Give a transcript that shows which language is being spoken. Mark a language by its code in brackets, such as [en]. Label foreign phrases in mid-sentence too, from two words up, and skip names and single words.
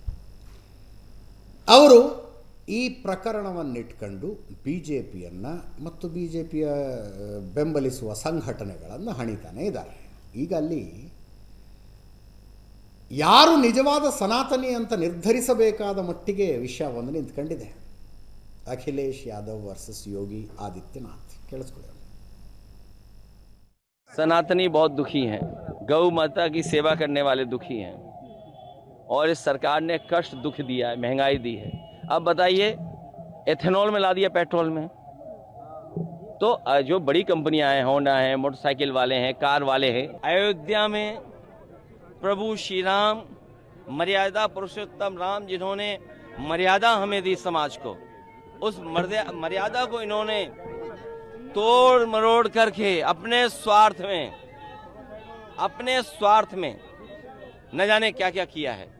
[kn] ಅವರು ಈ ಪ್ರಕರಣವನ್ನಿಟ್ಕೊಂಡು BJPಯನ್ನು ಮತ್ತು BJPಯ ಬೆಂಬಲಿಸುವ ಸಂಘಟನೆಗಳನ್ನು ಹಣಿತಾನೇ ಇದ್ದಾರೆ. ಈಗ ಅಲ್ಲಿ ಯಾರು ನಿಜವಾದ ಸನಾತನಿ ಅಂತ ನಿರ್ಧರಿಸಬೇಕಾದ ಮಟ್ಟಿಗೆ ವಿಷಯ ಒಂದು ನಿಂತ್ಕೊಂಡಿದೆ. ಅಖಿಲೇಶ್ ಯಾದವ್ ವರ್ಸಸ್ ಯೋಗಿ ಆದಿತ್ಯನಾಥ್. ಕೇಳಿಸ್ಕೊಳ್ಳಿ. [hi] सनातनी बहुत दुखी हैं, गौ माता की सेवा करने वाले दुखी हैं और इस सरकार ने कष्ट दुख दिया है, महंगाई दी है. अब बताइए, एथेनॉल में ला दिया पेट्रोल में. तो जो बड़ी कंपनियां हैं, होंडा हैं, मोटरसाइकिल वाले हैं, कार वाले हैं, अयोध्या में प्रभु श्री राम, मर्यादा पुरुषोत्तम राम, जिन्होंने मर्यादा हमें दी समाज को, उस मर्यादा को इन्होंने तोड़ मरोड़ करके अपने स्वार्थ में न जाने क्या क्या किया है.